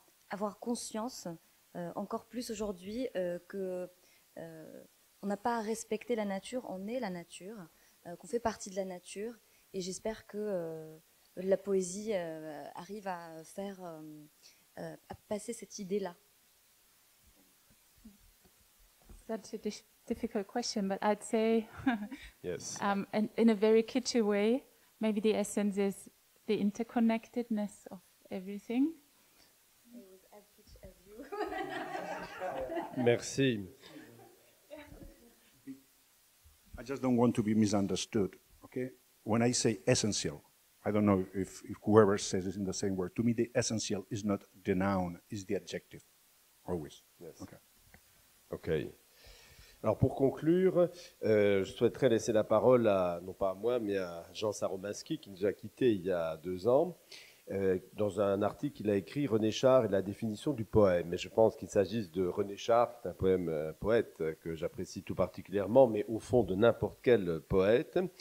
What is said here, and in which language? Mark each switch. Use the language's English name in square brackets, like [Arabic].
[French] Avoir conscience, encore plus aujourd'hui, que on n'a pas à respecter la nature, on est la nature, qu'on fait partie de la nature, et j'espère que la poésie arrive à à passer cette idée-là. [English] Such a difficult question, but I'd say, Yes. in a very kitschy way, maybe the essence is the interconnectedness of everything. It was as kitsch as you. [French] Merci. [English] I just don't want to be misunderstood, okay? When I say essential, I don't know if whoever says it in the same word. To me, the essential is not the noun, is the adjective, always. Yes. Okay. OK. [French] Alors pour conclure, je souhaiterais laisser la parole non pas à moi, mais à Jean Saromaski, qui nous a quittés il y a 2 ans. Dans un article qu'il a écrit, René Char et la définition du poème. Et je pense qu'il s'agisse de René Char, qui est un poète que j'apprécie tout particulièrement, mais au fond de n'importe quel poète.